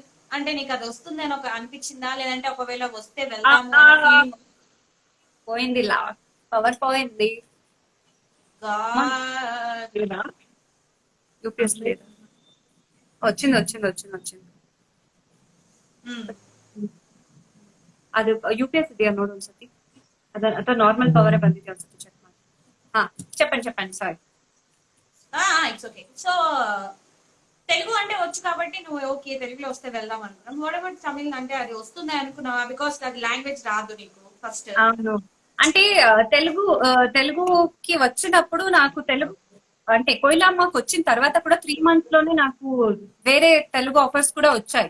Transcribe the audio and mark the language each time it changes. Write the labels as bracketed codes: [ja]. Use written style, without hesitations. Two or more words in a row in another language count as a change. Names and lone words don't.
[te] అంటే నీకు అది వస్తుంది అని ఒక అనిపించిందా, లేదంటే ఒకవేళ వస్తే వెళ్దాము? పోయింది, పవర్ పోయింది. యూపీఎస్ లేదు. వచ్చింది. [kn] ಅದು UPS ಇದೆಯಾ ನೋಡು ಒಂದ್ಸತಿ. ಅಥವಾ ನಾರ್ಮಲ್ ಪವರೇ ಬಂದಿದೆ ಒಂದ್ಸತಿ ಚೆಕ್ ಮಾಡಿ. ಹಾ, [te] చెప్పండి సారీ. [en] it's okay. [te] సో తెలుగు అంటే వచ్చు కాబట్టి నువ్వు ఓకే తెలుగులో వస్తే వెళ్దాం అనుకున్నాం. [en] what about [te] తమిళ్ అంటే అది వస్తుందా అనుకున్నావా? బికాస్ అది లాంగ్వేజ్ రాదు నీకు ఫస్ట్. అవును. అంటే తెలుగుకి వచ్చినప్పుడు నాకు తెలుగు అంటే కోయిలమ్మకి వచ్చిన తర్వాత కూడా 3 months లోనే నాకు వేరే తెలుగు ఆఫర్స్ కూడా వచ్చాయి.